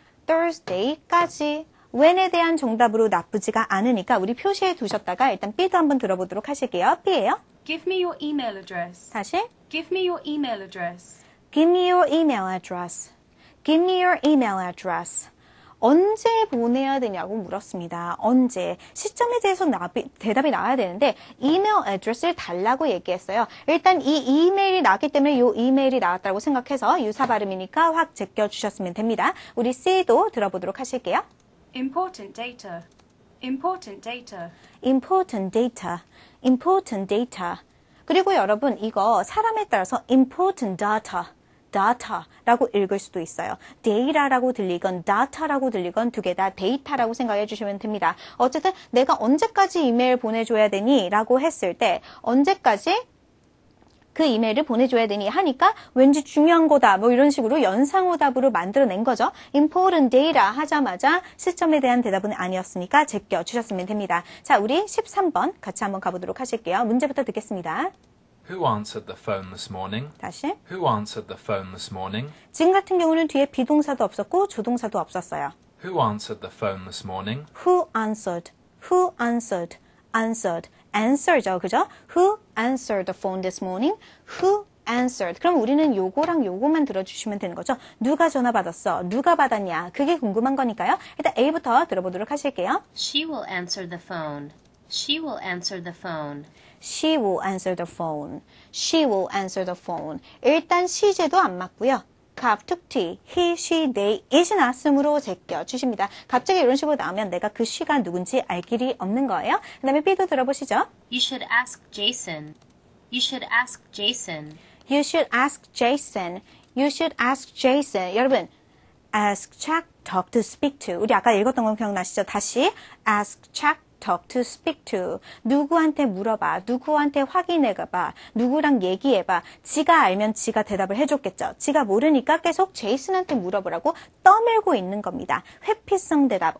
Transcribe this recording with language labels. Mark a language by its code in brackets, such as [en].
[ko] Thursday까지 when에 대한 정답으로 나쁘지가 않으니까 우리 표시해 두셨다가 일단 B도 한번 들어보도록 하실게요. B예요. [en] Give me your email address. 다시. Give me your email address. Give me your email address. Give me your email address. [ko] 언제 보내야 되냐고 물었습니다. 언제. 시점에 대해서 대답이 나와야 되는데 이메일 애드레스를 달라고 얘기했어요. 일단 이 이메일이 나왔기 때문에 이 이메일이 나왔다고 생각해서 유사 발음이니까 확 제껴주셨으면 됩니다. 우리 C도 들어보도록 하실게요. [en] Important data. Important data. important data. important data. [ko] 그리고 여러분 이거 사람에 따라서 [en] important data. [ko] data라고 읽을 수도 있어요. data라고 들리건 data라고 들리건 두 개 다 데이터라고 생각해 주시면 됩니다. 어쨌든 내가 언제까지 이메일 보내줘야 되니? 라고 했을 때 언제까지 그 이메일을 보내줘야 되니? 하니까 왠지 중요한 거다 뭐 이런 식으로 연상오답으로 만들어낸 거죠. [en] important data [ko] 하자마자 시점에 대한 대답은 아니었으니까 제껴주셨으면 됩니다. 자, 우리 13번 같이 한번 가보도록 하실게요. 문제부터 듣겠습니다. [en] Who answered the phone this morning? [ko] 다시. [en] Who answered the phone this morning? [ko] 지금 같은 경우는 뒤에 비동사도 없었고 조동사도 없었어요. [en] Who answered the phone this morning? Who answered? Who answered? Answered. Answer죠, [ko] 그죠? [en] Who answered the phone this morning? Who answered. [ko] 그럼 우리는 요거랑 요거만 들어주시면 되는 거죠. 누가 전화 받았어? 누가 받았냐? 그게 궁금한 거니까요. 일단 A부터 들어보도록 하실게요. [en] She will answer the phone. She will answer the phone. She will answer the phone. She will answer the phone. [ko] 일단 시제도 안 맞고요. 갑툭튀, he, she, they, it이 나왔으므로 제껴주십니다. 갑자기 이런 식으로 나오면 내가 그 she가 누군지 알 길이 없는 거예요. 그 다음에 B도 들어보시죠. [en] You should ask Jason. You should ask Jason. You should ask Jason. You should ask Jason. [ko] 여러분, [en] ask, check, talk to, speak to. [ko] 우리 아까 읽었던 거 기억나시죠? 다시 [en] ask, check, talk to, speak to. [ko] 누구한테 물어봐. 누구한테 확인해봐. 누구랑 얘기해봐. 지가 알면 지가 대답을 해줬겠죠. 지가 모르니까 계속 제이슨한테 물어보라고 떠밀고 있는 겁니다. 회피성 대답.